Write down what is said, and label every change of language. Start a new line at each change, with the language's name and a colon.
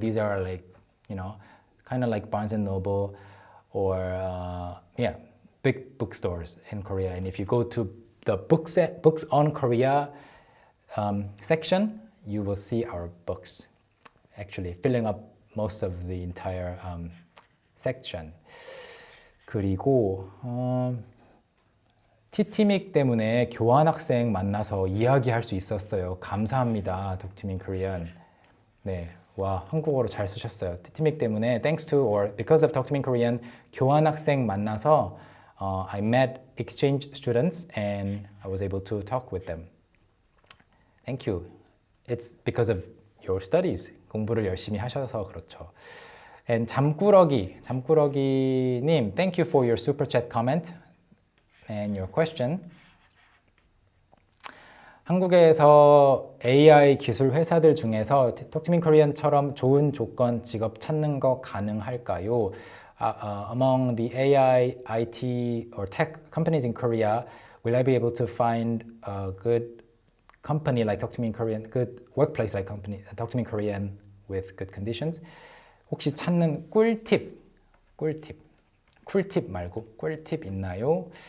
English: These are kind of like Barnes and Noble, or big bookstores in Korea. And if you go to the books on Korea section, you will see our books actually filling up most of the entire section.
Korean: 그리고 TTMIK 때문에 교환학생 만나서 이야기할 수 있었어요. 감사합니다. Talk to me in Korean. 네, 와, 한국어로 잘 쓰셨어요. TTMIK 때문에
English: thanks to or because of Talk to me in Korean
Korean: 교환학생 만나서
English: I met exchange students and I was able to talk with them. Thank you. It's because of your studies.
Korean: 공부를 열심히 하셔서 그렇죠.
English: And 잠꾸러기님, thank you for your super chat comment and your question.
Korean: 한국에서 AI 기술 회사들 중에서 Talk to Me in Korean처럼 좋은 조건 직업 찾는 거 가능할까요?
English: Among the AI, IT, or tech companies in Korea, will I be able to find a good company like Talk to Me in Korean, good workplace like company Talk to Me in Korean with good conditions?
Korean: 혹시 찾는 꿀팁 말고 꿀팁 있나요?